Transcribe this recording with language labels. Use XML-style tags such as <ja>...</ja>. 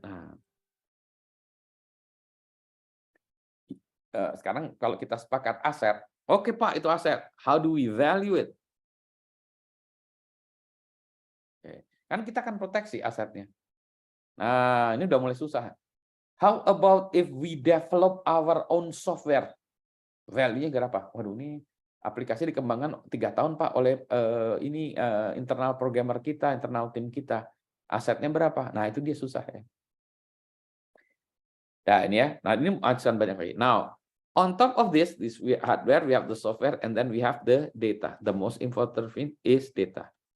<id>Nah, sekarang kalau kita sepakat aset, oke Pak itu aset.</id> <en>How do we value it? Oke.</en> <id>Kan kita akan proteksi asetnya. Nah, ini udah mulai susah.</id> <en>How about if we develop our own software?</en> <id>Value-nya berapa? Waduh, ini aplikasi dikembangkan 3 tahun Pak oleh internal programmer kita, internal tim kita. Asetnya berapa? Nah, itu dia susah ya. Nah, ini ya. Nah, ini acuan banyak lagi.</id> <en>Now, on top of this hardware, we have the software, and then we have the data. The most important thing is data.</en>